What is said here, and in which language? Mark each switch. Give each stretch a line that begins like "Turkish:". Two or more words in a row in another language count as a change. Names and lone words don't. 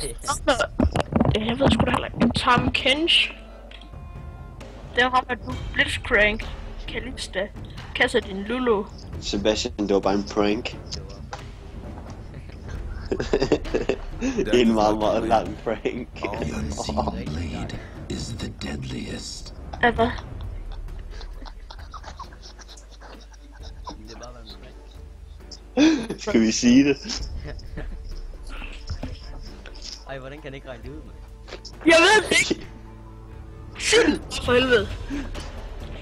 Danish: Jeg ved sgu da heller ikke. Tom Kench. Det er ham, at du Blitzcrank. Kalista. Kasser din Lulu. Sebastian, det var bare en prank. En meget, meget lang prank.
English: The unseen blade is the deadliest.
Danish: Hvad? Det var bare en prank. Skal vi sige det? Ej, hvordan kan han ikke regne det ud, mand? Jeg ved det ikke. Sygt for helvede.